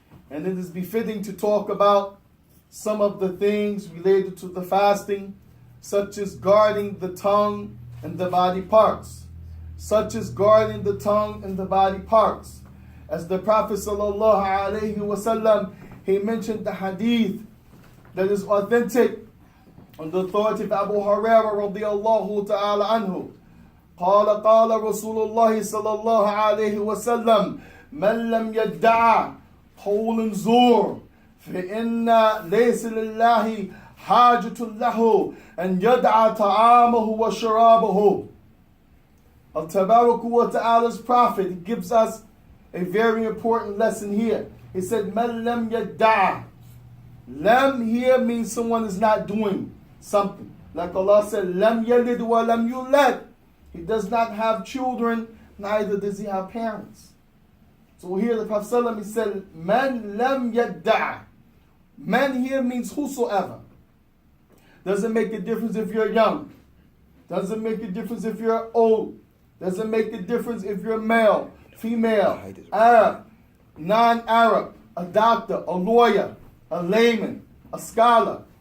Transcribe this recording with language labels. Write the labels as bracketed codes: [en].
[en] And it is befitting to talk about some of the things related to the fasting, such as guarding the tongue and the body parts. Such as guarding the tongue and the body parts. As the Prophet ﷺ, he mentioned the hadith that is authentic on the authority of Abu Hurairah radiyallahu ta'ala anhu. [ar] قال رسول الله صلى الله عليه وسلم من لم يدع قول زور فإن ليس لله حاجة له أن يدع طعامه وشرابه. [en] Al-Tabarak wa Ta'ala's Prophet gives us a very important lesson here. He said, [ar] من لم يدع. [en] Lam here means someone is not doing something. Like Allah said, [ar] لم يلد ولم يولد. [en] He does not have children, neither does he have parents. So here the Prophet ﷺ, he said, Man lam yadda'. Man here means whosoever. Doesn't make a difference if you're young. Doesn't make a difference if you're old. Doesn't make a difference if you're male, female, Arab, non-Arab, a doctor, a lawyer, a layman, a scholar.